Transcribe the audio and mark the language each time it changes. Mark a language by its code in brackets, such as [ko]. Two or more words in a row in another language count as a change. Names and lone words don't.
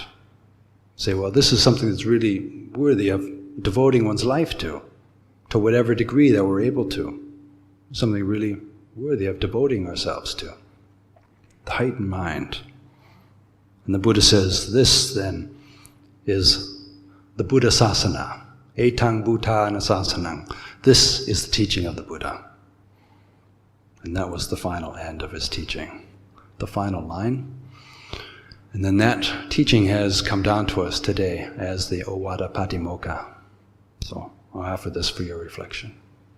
[en] Say, well, this is something that's really worthy of devoting one's life to whatever degree that we're able to. Something really worthy of devoting ourselves to. The heightened mind. And the Buddha says, this then is the Buddha sasana. [pi] Etang bhuta nasasanang. [en] This is the teaching of the Buddha. And that was the final end of his teaching. The final line. And then that teaching has come down to us today as the Ovada Patimokkha. So I'll offer this for your reflection.